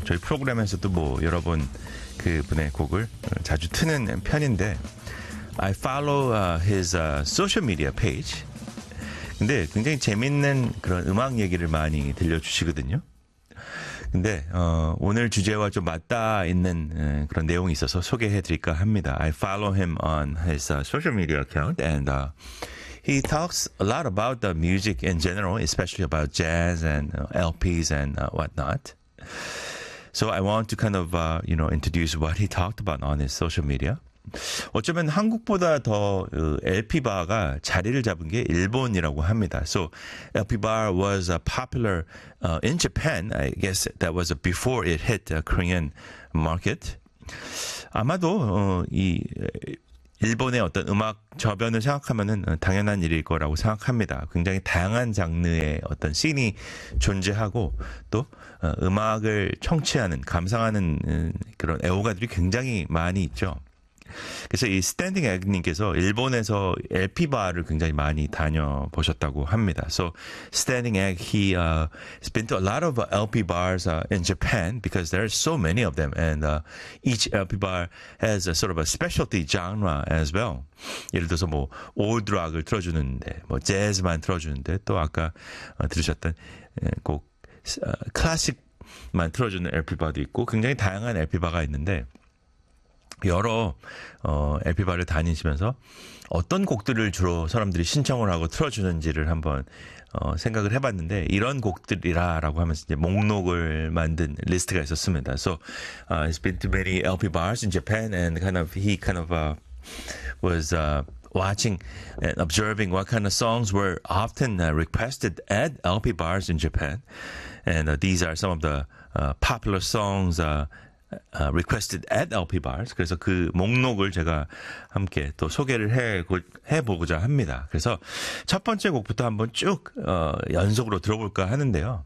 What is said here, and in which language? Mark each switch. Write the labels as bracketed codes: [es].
[ko] 저희 프로그램에서도 뭐 여러 번 그분의 곡을 자주 트는 편인데 [en] I follow his social media page. [ko] 근데 굉장히 재밌는 그런 음악 얘기를 많이 들려주시거든요. 근데 오늘 주제와 좀 맞닿아 있는 그런 내용이 있어서 소개해드릴까 합니다. [en] I follow him on his social media account and he talks a lot about the music in general, especially about jazz and LPs and whatnot. So I want to kind of you know introduce what he talked about on his social media. [ko] 어쩌면 한국보다 더 LP바가 자리를 잡은 게 일본이라고 합니다. [en] So LP바 was popular in Japan. I guess that was before it hit the Korean market. [ko] 아마도 이 일본의 어떤 음악 저변을 생각하면은 당연한 일일 거라고 생각합니다. 굉장히 다양한 장르의 어떤 씬이 존재하고 또 음악을 청취하는 감상하는 그런 애호가들이 굉장히 많이 있죠. 그래서 이 스탠딩 에그님께서 일본에서 LP 바를 굉장히 많이 다녀 보셨다고 합니다. [en] So standing egg, he has been to a lot of LP bars in Japan because there are so many of them, and each LP bar has a sort of a specialty genre as well. [ko] 예를 들어서 뭐 올드 락을 틀어주는데, 뭐 재즈만 틀어주는데, 또 아까 들으셨던 곡 클래식만 틀어주는 LP 바도 있고 굉장히 다양한 LP 바가 있는데. 여러 LP바를 다니시면서 어떤 곡들을 주로 사람들이 신청을 하고 틀어주는지를 한번 생각을 해봤는데 이런 곡들이라고 하면서 이제 목록을 만든 리스트가 있었습니다. [en] So he's been to many LP bars in Japan and he was watching and observing what kind of songs were often requested at LP bars in Japan. And these are some of the popular songs requested at LP bars. [ko] 그래서 그 목록을 제가 함께 또 소개를 해보고자 합니다. 그래서 첫 번째 곡부터 한번 쭉 연속으로 들어볼까 하는데요.